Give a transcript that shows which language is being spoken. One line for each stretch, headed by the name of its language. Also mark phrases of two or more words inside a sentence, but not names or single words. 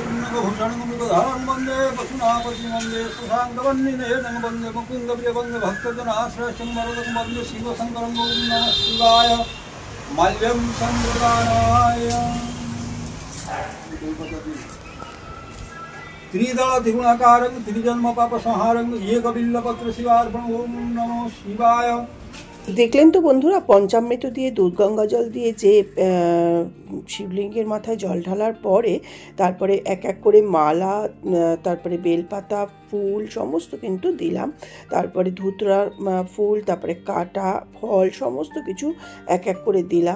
Sanskrit: पुण्यभूषण, मृगधारण, वंदे पशुनापति, वंदे सुशान्तवन्निनयनं, वंदे मुकुन्दप्रिय, वंदे भक्तजनाश्रयं वरदं, वंदे शिवशङ्करं, ॐ नमः शिवाय। माल्यं सम्प्रदानाय त्रिदल त्रिगुणाकारं त्रिजन्म पापसंहारं एकबिल्लपत्र शिवार्पणं, ॐ नमः शिवाय।
Bangla: দেখলেন তো বন্ধুরা, পঞ্চামৃত দিয়ে, দুধ, গঙ্গা জল দিয়ে যে শিবলিঙ্গের মাথায় জল ঢালার পরে তারপরে এক এক করে মালা, তারপরে বেলপাতা, ফুল সমস্ত কিন্তু দিলাম। তারপরে ধুতরা ফুল, তারপরে কাটা ফল সমস্ত কিছু এক এক করে দিলাম।